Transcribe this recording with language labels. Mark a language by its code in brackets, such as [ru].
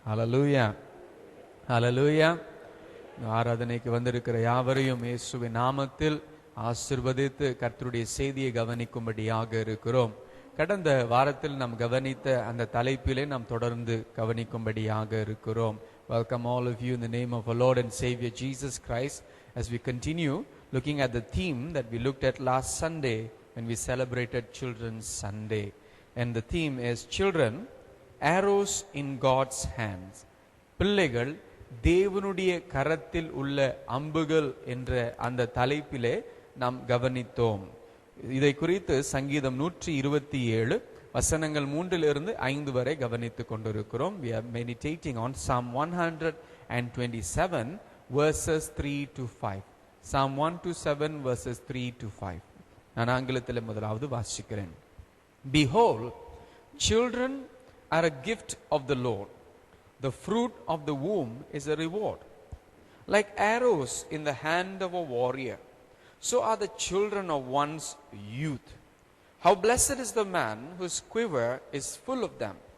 [ta] ஹல்லேலூயா, ஹல்லேலூயா. ஆராதனைக்கு வந்திருக்கிற யாவரையும் இயேசுவின் நாமத்தில் ஆசீர்வதித்து கர்த்தருடைய செய்தியை கவனிக்கும்படியாக இருக்கிறோம். கடந்த வாரத்தில் நாம் கவனித்த அந்த தலைப்பிலே நாம் தொடர்ந்து கவனிக்கும்படியாக இருக்கிறோம். [en] Welcome all of you in the name of our Lord and Savior Jesus Christ as we continue looking at the theme that we looked at last Sunday when we celebrated Children's Sunday. And the theme is Children, Arrows in God's Hands. [ta] பிள்ளைகள் தேவனுடைய கரத்தில் உள்ள அம்புகள் என்ற அந்த தலைப்பிலே நாம் கவனித்தோம். இதை குறித்து சங்கீதம் 127 வசனங்கள் 3-5 வரை கவனித்துக் கொண்டிருக்கிறோம். [en] We are meditating on Psalm 127 verses 3-5. Psalm 127 verses 3-5. [ta] நான் ஆங்கிலத்தில் முதலாவது வாசிக்கிறேன். [en] Behold, children are a gift of the Lord. The fruit of the womb is a reward. Like arrows in the hand of a warrior, so are the children of one's youth. How blessed is the man whose quiver is full of them.